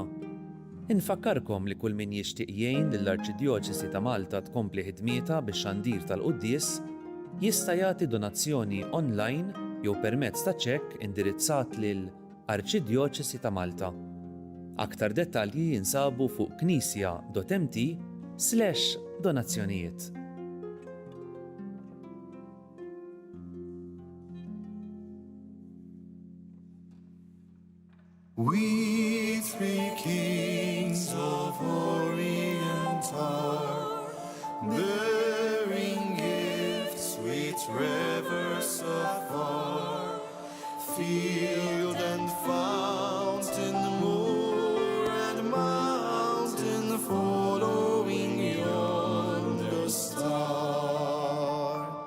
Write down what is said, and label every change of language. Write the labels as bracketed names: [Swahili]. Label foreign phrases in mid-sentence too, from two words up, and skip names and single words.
[Maltese] Infakkarkom li kull min jixtieq jgħin lill-Arċidjoċesi ta' Malta tkompli ħidmietha bix-xandir tal-Qudies jista' jagħti donazzjoni online jew permezz ta' ċekk indirizzat lil Arċidjoċesi ta' Malta. Aktar dettalji jinsabu fuq knisja.mt/donazzjonijiet. [English] We three kings of Orient are, bearing gifts with rivers afar, field and fountain, moor and mountain, following yonder star.